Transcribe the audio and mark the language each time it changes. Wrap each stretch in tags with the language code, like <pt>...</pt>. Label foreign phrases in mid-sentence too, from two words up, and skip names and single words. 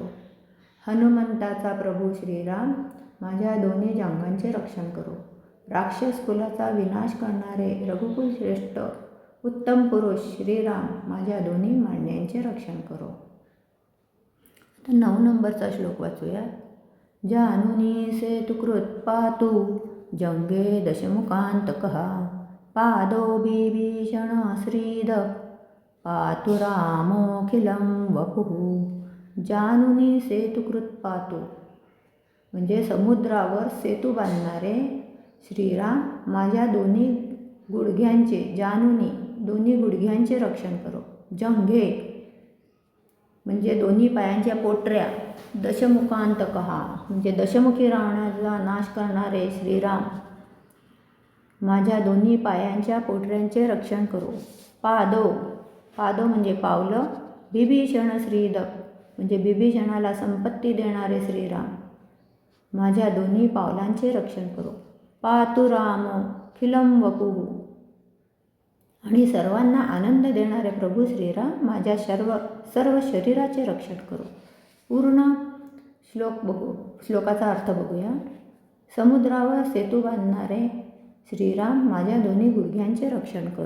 <mr>हनुमंताचा प्रभू श्रीराम माझ्या दोन्ही जांघांचे रक्षण करो. राक्षस कुलाचा विनाश करणारे रघुकुल श्रेष्ठ उत्तम पुरुष श्रीराम माझ्या दोन्ही मांड्यांचे रक्षण करो. 9 नंबरचा श्लोक वाचूया.</mr> <sa>जानुनी सेतुकृत पातु जंगे दशमुखांतकः, पादो बिभीषण श्रीद पातु रामोखिलं वपुः. जानुनी सेतुकृत पातु</sa> <mr>म्हणजे समुद्रावर सेतू बांधणारे श्रीराम माझ्या दोन्ही गुडघ्यांचे, जानुनी दोन्ही गुडघ्यांचे रक्षण करो. जंघे म्हणजे दोन्ही पायांच्या पोटऱ्या, दशमुखांतकः म्हणजे दशमुखी रावणाला नाश करणारे श्रीराम माझ्या दोन्ही पायांच्या पोटऱ्यांचे रक्षण करो. पादो, पादो म्हणजे पावलं, बिभीषण श्रीद म्हणजे बिभीषणाला संपत्ती देणारे श्रीराम माझ्या दोन्ही पावलांचे रक्षण करो.</mr> <sa>पातु राम खिलं वपुः</sa> <mr>आणि सर्वांना आनंद देणारे प्रभू श्रीराम माझ्या सर्व शरीराचे रक्षण करो. पूर्ण श्लोकाचा अर्थ बघूया. समुद्रावर सेतू बांधणारे श्रीराम माझ्या दोन्ही गुडघ्यांचे रक्षण करो.</mr>